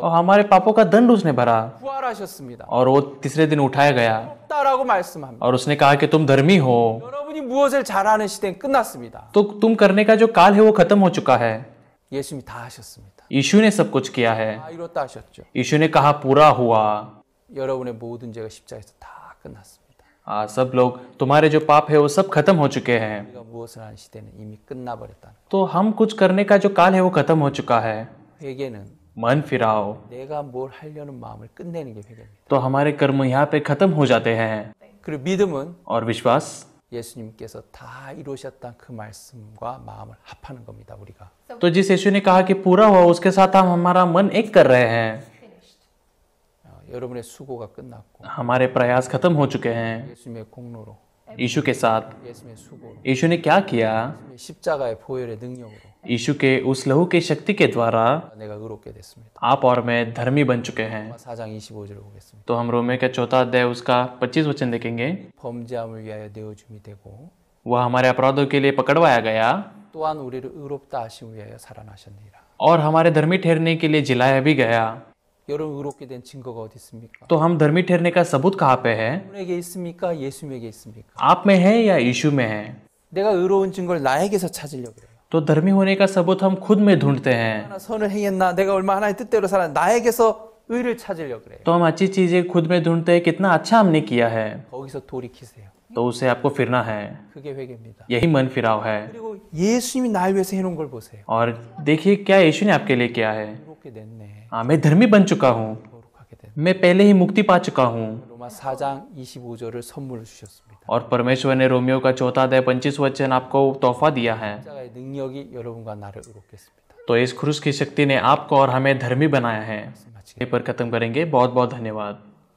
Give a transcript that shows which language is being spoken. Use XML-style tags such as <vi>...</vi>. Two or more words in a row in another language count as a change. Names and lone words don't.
<hi>और हमारे पापों का दंड उसने भरा</hi> <ko>부활하셨습니다.</ko> <hi>और वो तीसरे दिन उठाया गया</hi> <ko>의롭다라고 말씀합니다.</ko> <hi>और उसने कहा कि तुम धर्मी हो।</hi> <ko>여러분이 무엇을 잘하는 시대는 끝났습니다.</ko> <hi>तो तुम करने का जो काल है वो खत्म हो चुका है।</hi> <ko>예수님이 다 하셨습니다.</ko> <hi>यीशु ने सब कुछ किया है।</hi> <ko>다 이뤘다 하셨죠.</ko> <hi>यीशु ने कहा पूरा हुआ।</hi> <ko>여러분의 모든 죄가 십자가에서 다 끝났습니다.</ko> <hi>सब लोग तुम्हारे जो पाप है वो सब खत्म हो चुके हैं।</hi> <ko>우리가 무엇을 하는 시대는 이미 끝나버렸다는</ko> <hi>तो हम कुछ करने का जो काल है वो खत्म हो चुका है।</hi> <ko>거예요. 회개는</ko> <hi>मन फिराओ,</hi> <ko>내가 뭘 하려는 마음을 끝내는 게 회개입니다.</ko> <hi>तो हमारे कर्म यहाँ पे खत्म हो जाते हैं।</hi> <ko>그리고 믿음은</ko> <hi>और विश्वास,</hi> <ko>예수님께서 다 이루셨다는 그 말씀과 마음을 합하는 겁니다. 우리가</ko> <hi>तो जिस यीशु ने कहा कि पूरा हुआ उसके साथ हम हमारा मन एक कर रहे हैं। Finished.</hi> <ko>여러분의 수고가 끝났고</ko> <hi>हमारे प्रयास खत्म हो चुके हैं</hi> <ko>예수님의 공로로</ko> <hi>यीशु के साथ।</hi> <ko>예수님의 수고로</ko> <hi>यीशु ने क्या किया?</hi> <ko>십자가의 보혈의 능력으로</ko> <hi>यीशु के उस लहू की शक्ति के द्वारा</hi> <ko>내가 의롭게 됐습니다.</ko> <hi>आप और मैं धर्मी बन चुके हैं।</hi> <ko>4장 25절을 보겠습니다.</ko> <hi>तो हम रोमे का चौथा अध्याय उसका 25 वचन देखेंगे।</hi> <ko>범죄함을 위하여 내어줌이 되고</ko> <hi>वह हमारे अपराधों के लिए पकड़वाया गया</hi> <ko>또한 우리를 의롭다 하심 위하여 살아나셨느니라.</ko> <hi>और हमारे धर्मी ठहरने के लिए जिलाया भी गया।</hi> <ko>여러분 의롭게 된 증거가 어디 있습니까?</ko> <hi>तो हम धर्मी ठहरने का सबूत कहाँ पे है?</hi> <ko>여러분에게 있습니까? 예수님에게 있습니까?</ko> <hi>आप में है या यीशु में है?</hi> <ko>내가 의로운 증거를 나에게서 찾으려고 그래요.</ko> <hi>तो धर्मी होने का सबूत हम खुद में ढूंढते हैं।</hi> <ko>얼마나 선을 행했나? 내가 얼마나 하나님의 뜻대로 살았나? 나에게서 의를 찾으려고 그래요.</ko> <hi>तो हम अच्छी चीजें खुद में ढूंढते हैं, कितना अच्छा हमने किया है,</hi> <ko>거기서 돌이키세요.</ko> <hi>तो उसे आपको फिरना है।</hi> <ko>그게 회개입니다.</ko> <hi>यही मन फिराव है।</hi> <ko>그리고 예수님이 날 위해서 해놓은 걸 보세요.</ko> <hi>और देखिए क्या यीशु ने आपके लिए किया है।</hi> <ko>의롭게 됐네.</ko> <hi>हाँ, मैं धर्मी बन चुका हूँ,</hi> <ko>거룩하게 됐네.</ko> <hi>मैं पहले ही मुक्ति पा चुका हूँ।</hi> <ko>로마 4장 25절을 선물을 주셨습니다.</ko> <hi>और परमेश्वर ने रोमियो का चौथा अध्याय 25 वचन आपको तोहफा दिया है।</hi> <ko>십자가의 능력이 여러분과 나를 의롭게 했습니다.</ko> <hi>तो इस क्रूस की शक्ति ने आपको और हमें धर्मी बनाया है।</hi> <ko>말씀 마치겠습니다.</ko> <hi>पर खत्म करेंगे। बहुत बहुत धन्यवाद।</hi>